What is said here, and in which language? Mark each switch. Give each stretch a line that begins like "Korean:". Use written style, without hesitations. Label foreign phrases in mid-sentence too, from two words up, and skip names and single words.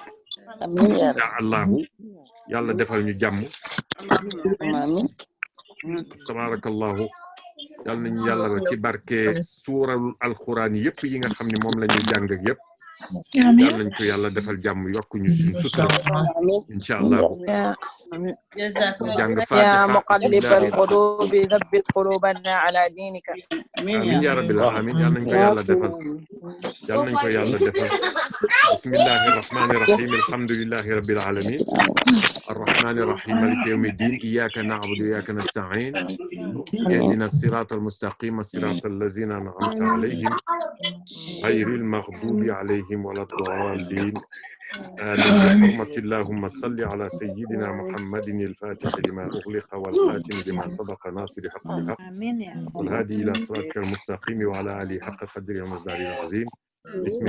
Arabic: يا الله
Wolof: yàlla defal ñu jàmm tabarakallahu yàlla nañu yàlla ci barke suural alxuraan yëpp yi nga xam ne moom la ñuy jàng ak yëpp yàlla nañ ko yàlla defal jàmm yokk ñu suñu sutura
Arabic: إن شاء الله
Wolof: jàng
Arabic: يا مقلب القلوب ثبت قلوبنا على دينك آمين يا رب العالمين
Wolof: yàlla nañ ko yàlla defal
Arabic: بسم الله الرحمن الرحيم الحمد لله رب العالمين الرحمن الرحيم مالك يوم الدين إياك نعبد وإياك نستعين اهدنا الصراط المستقيم صراط الذين أنعمت عليهم غير المغضوب عليهم ولا الضالين آمين بحرمة اللهم صل على سيدنا محمد الفاتح لما أغلق والخاتم لما سبق ناصر حق الحق والهادي إلى صراطك المستقيم وعلى آله حق قدره ومقداره العظيم بسم